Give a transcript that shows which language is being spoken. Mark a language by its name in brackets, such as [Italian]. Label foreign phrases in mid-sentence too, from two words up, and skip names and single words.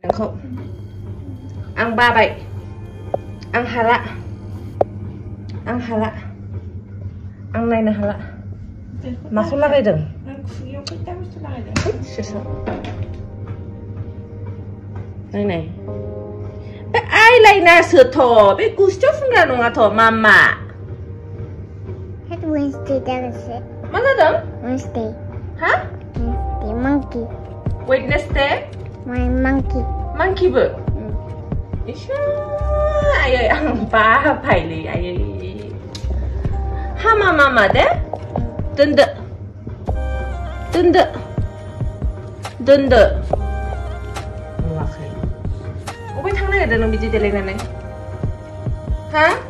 [Bodo] नोंखौ आं बाबाय आं हाला आं नायनो हाला माखौ लागायदों नाय बे आइलाइनारसोथ' बे गुस्थियाव फुनग्रा नङाथ' मामा मा जादों हा monkey [English] Wednesday monkey [Bodo] बो आयै आं बाबायलै आयै हामा मामा दे दोनदो नुवाखै अबे थांनो नागिरदों नों बिदि देलायनानै हा